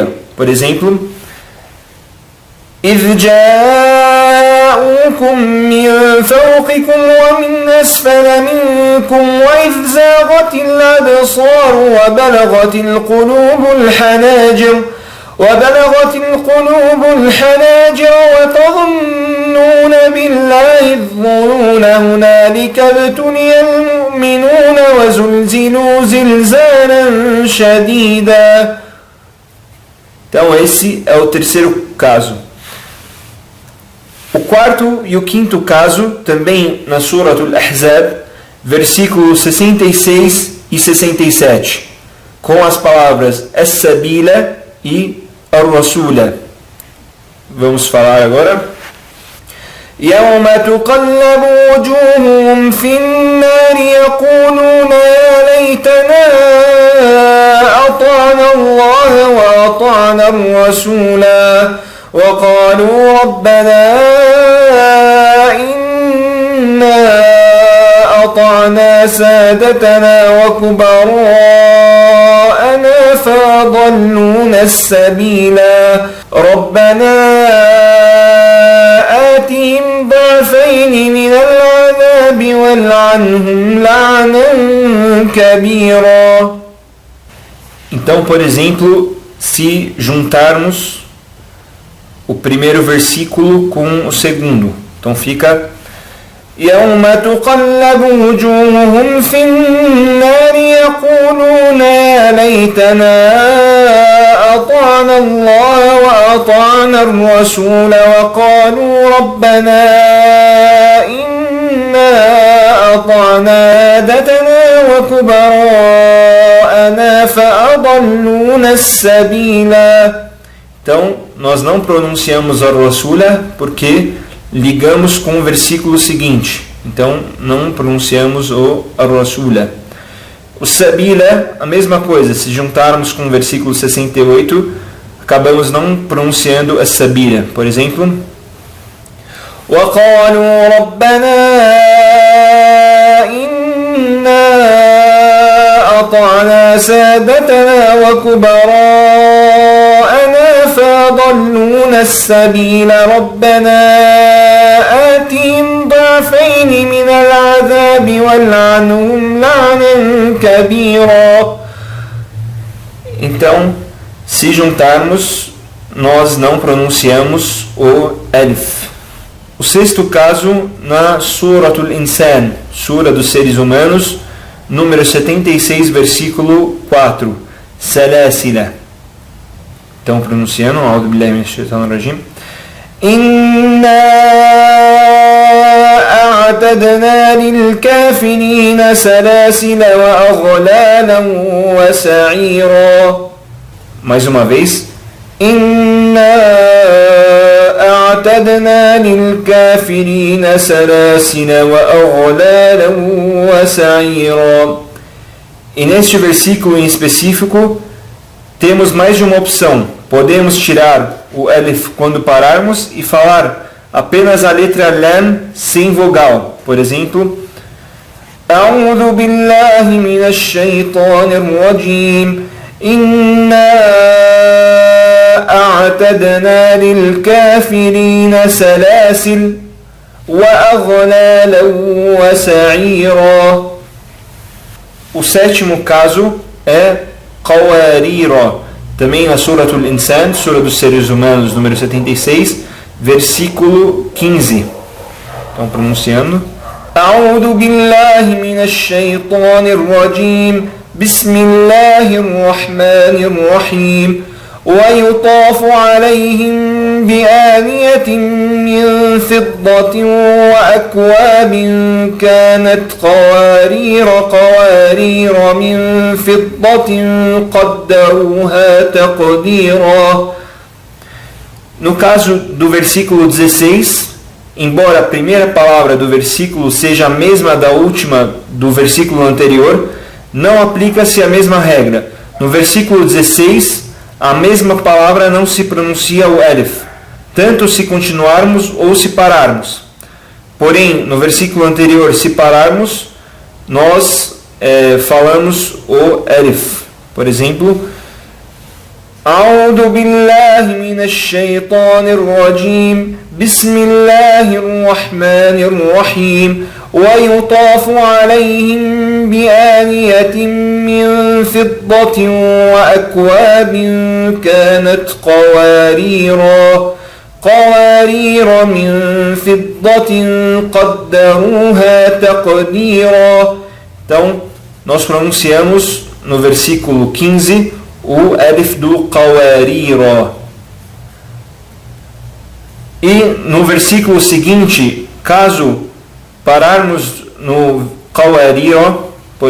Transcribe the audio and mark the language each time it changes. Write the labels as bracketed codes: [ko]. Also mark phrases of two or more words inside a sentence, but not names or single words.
[pt] Por exemplo, [ar] إِذْ جَاءُوكُمْ مِنْ فَوْقِكُمْ وَمِنْ أَسْفَلَ مِنْكُمْ وَإِذْ زَاغَتِ الْأَبْصَارُ وَبَلَغَتِ الْقُلُوبُ الْحَنَاجِرَ وَتَظُنُّونَ بِاللَّهِ الظُّنُونَ هُنَالِكَ ابْتُلِيَ الْمُؤْمِنُونَ وَزُلْزِلُوا زِلْزَالًا شَدِيدًا. [pt] Então esse é o terceiro caso. O quarto e o quinto caso, também na Suratul Ahzab, versículos 66 e 67, com as palavras as-sabila e ar-rasula. Vamos falar agora. [ar] يَوْمَ تُقَلَّبُ وُجُوهُهُمْ فِي النَّارِ يَقُولُونَ يَا لَيْتَنَا أَطَعْنَا اللَّهَ وَأَطَعْنَا الرَّسُولَا وقالوا ربنا سادتنا وكبراءنا فأضلونا السبيلا ربنا آتهم ضعفين من العذاب والعنهم لعنا كبيرا. [pt] Então, por exemplo, se juntarmos o primeiro versículo com o segundo, então fica [ar] يوم تقلب وجوههم في النار يقولون يا ليتنا أطعنا الله وأطعنا الرسول وقالوا ربنا إنا أطعنا سادتنا وكبراءنا فأضلونا السبيلا. [pt] Então, nós não pronunciamos a Rasula porque ligamos com o versículo seguinte. Então, não pronunciamos o Rasula. O Sabila, a mesma coisa. Se juntarmos com o versículo 68, acabamos não pronunciando a Sabila. Por exemplo, [ar] وَقَالُوا رَبَّنَا إِنَّا أَطَعْنَا سَادَتَنَا وَكُبَرَاءَنَا فَأَضَلُّونَا السَّبِيلَ رَبَّنَا آتِهِمْ ضِعْفَيْنِ مِنَ الْعَذَابِ وَالْعَنْهُمْ لَعْنًا كَبِيرًا. [pt] Então, se juntarmos, nós não pronunciamos o Alif. O sexto caso, na Suratul Insan, Sura dos Seres Humanos, número 76, versículo 4, Salasila. Então, pronunciando, [ar] أعوذ بالله من الشيطان الرجيم. إنا أعتدنا للكافرين سلاسل وأغلالا وسعيرا. [pt] Mais uma vez. [ar] Inna أعتدنا للكافرين سلاسل وأغلالا وسعيرا. [pt] E neste versículo em específico temos mais de uma opção. Podemos tirar o Alif quando pararmos e falar apenas a letra Lam sem vogal. Por exemplo, [ar] أعوذ بالله من الشيطان الرجيم إنا أعتدنا للكافرين سلاسل وأغلالا وسعيرا. [pt] O sétimo caso é Qawarira, também na Suratul Insan, Sura dos Seres Humanos, número 76, versículo 15. Então, pronunciando. [ar] أعوذ بالله من الشيطان الرجيم بسم الله الرحمن الرحيم ويطاف عليهم بآنية من فضة وأكواب كانت قوارير من فضة قدروها تقديرا. [pt] No caso do versículo 16, embora a primeira palavra do versículo seja a mesma da última do versículo anterior, não aplica-se a mesma regra. No versículo 16, a mesma palavra não se pronuncia o Alif, tanto se continuarmos ou se pararmos. Porém, no versículo anterior, se pararmos, nós falamos o Alif. Por exemplo, [ar] أعوذ بالله من الشيطان الرجيم بسم الله الرحمن الرحيم ويطاف عليهم بآنية من فضة وأكواب كانت قوارير من فضة قدروها تقديرا. [pt] Então, nós pronunciamos no versículo 15 o Alif do Qawarira. E no versículo seguinte, caso pararmos no Qawarira, por